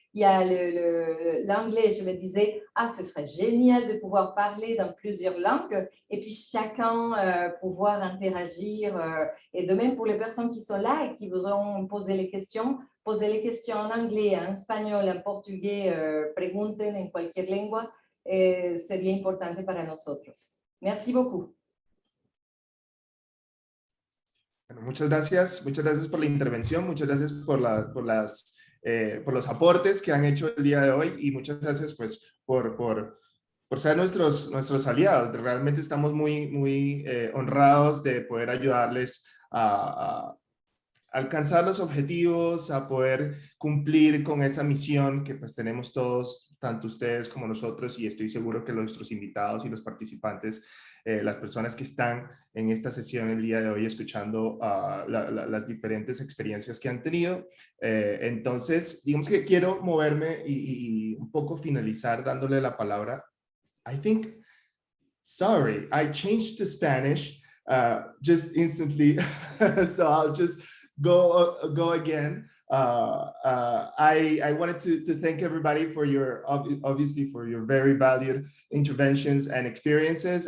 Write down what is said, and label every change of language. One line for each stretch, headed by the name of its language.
French: il y a l'anglais, je me disais, ah, ce serait génial de pouvoir parler dans plusieurs langues et puis chacun pouvoir interagir. Et de même pour les personnes qui sont là et qui voudront poser les questions en anglais, en espagnol, en portugais,
Spanish: pregunten en cualquier lengua, sería importante para nosotros.
French: Merci beaucoup.
Spanish: Bueno, muchas gracias por la intervención, muchas gracias por los aportes que han hecho el día de hoy y muchas gracias pues por ser nuestros aliados. Realmente estamos muy honrados de poder ayudarles a alcanzar los objetivos, a poder cumplir con esa misión que pues tenemos todos, tanto ustedes como nosotros, y estoy seguro que nuestros invitados y los participantes, las personas que están en esta sesión el día de hoy escuchando las diferentes experiencias que han tenido. Entonces, digamos que quiero moverme y un poco finalizar dándole la palabra.
English: Sorry, I changed to Spanish just instantly, so I'll just go again. I wanted to thank everybody for obviously for your very valued interventions and experiences.